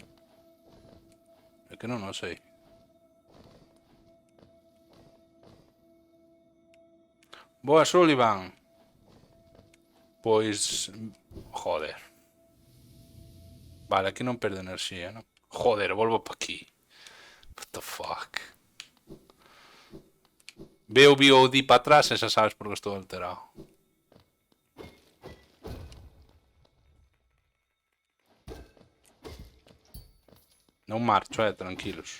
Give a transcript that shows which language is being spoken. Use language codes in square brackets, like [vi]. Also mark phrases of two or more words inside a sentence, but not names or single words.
[gl] É que non o sei. Boa, Sullivan. Pois... Joder. Vale, aquí non perde enerxía, non? Joder, volvo pa aquí. [en] What the fuck? [gl] Veo o VOD para atrás e xa sabes por que estou alterado. Non marcho, tranquilos.